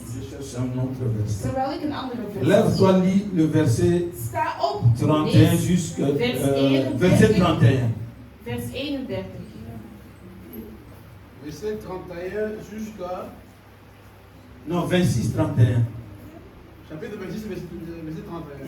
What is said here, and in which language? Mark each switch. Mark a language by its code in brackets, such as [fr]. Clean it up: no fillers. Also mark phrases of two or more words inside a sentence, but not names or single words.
[fr] je cherche un autre verset. [nl] Terwijl ik een andere vers [fr] Lève-toi, lis le verset [nl] Sta op. 31 Lees [fr] jusqu'à [nl] vers [fr] verset 31. [nl] vers 31. [fr] Verset 31 jusqu'à Non, 26, 31. chapitre 26, verset 31.